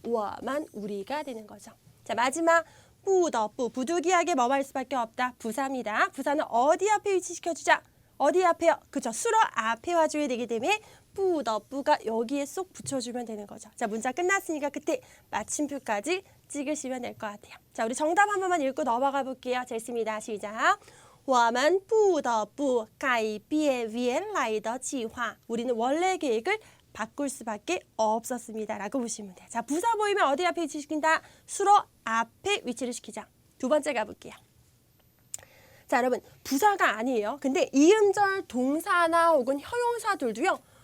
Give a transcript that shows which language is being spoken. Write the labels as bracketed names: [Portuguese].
[Korean] 워만 우리가 되는 거죠. 자, 마지막 뿌더뿌, 부득이하게 뭐할 수밖에 없다. 부사입니다. 부사는 어디 앞에 위치시켜주자? 어디 앞에요? 그죠? 수로 앞에 와줘야 되기 때문에 뿌더뿌가 여기에 쏙 붙여주면 되는 거죠. 자, 문장 끝났으니까 그때 마침표까지 찍으시면 될 것 같아요. 자, 우리 정답 한 번만 읽고 넘어가 볼게요. 자, 있습니다. 시작. [Chinese] 我们不得不改变原来的计划. [Korean] 우리는 원래 계획을 바꿀 수밖에 없었습니다. 라고 보시면 돼요. 자, 부사 보이면 어디 앞에 위치시킨다? 수로 앞에 위치를 시키자. 두 번째 가볼게요. 자, 여러분 부사가 아니에요. 근데 이음절 동사나 혹은 형용사들도요.